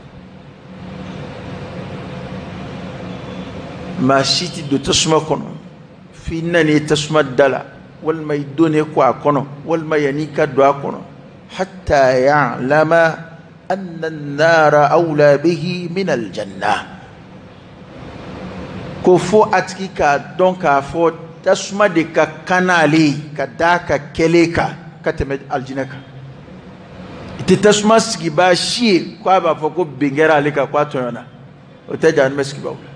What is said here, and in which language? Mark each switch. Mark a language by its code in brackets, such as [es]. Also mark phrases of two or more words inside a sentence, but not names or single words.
[bm] maa si tɛ don tasuma kɔnɔ f'i nani tasuma da la walima i donnen kɔ a kɔnɔ walima yanni i ka don a kɔnɔ [ar] حتى يعلم أن النار أولى به من الجنة [bm] ko fo a tigi k'a dɔn k'a fɔ tasuma de ka kan n'ale ye ka d'a ka kɛlen kan ka tɛmɛ aljinɛ kan i tɛ tasuma sigibaa si ye ko a b'a fɔ ko bin kɛra ale kan ko a tɔɲɔna o tɛ jahannama sigibaaw